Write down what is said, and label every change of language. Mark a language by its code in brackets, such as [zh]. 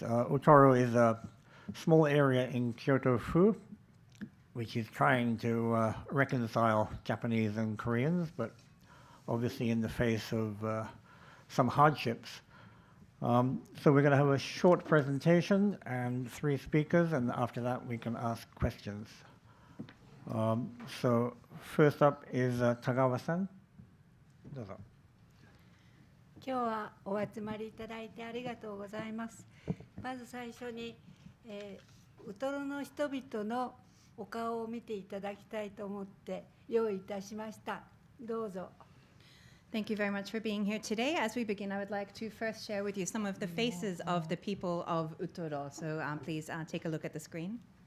[en] Utoro is a small area in Kyoto-fu, which is trying to reconcile Japanese and Koreans, but obviously in the face of some hardships. So we're going to have a short presentation and 3 speakers, and after that we can ask questions. So first up is Tagawa-san. [ja] どうぞ。今日はお集まりいただいてありがとうございます。まず最初に、ウトロの人々のお顔を見ていただきたいと思って用意いたしました。どうぞ。 [en] Thank you very much for being here today. As we begin, I would like to first share with you some of the faces of the people of Utoro. So please take a look at the screen.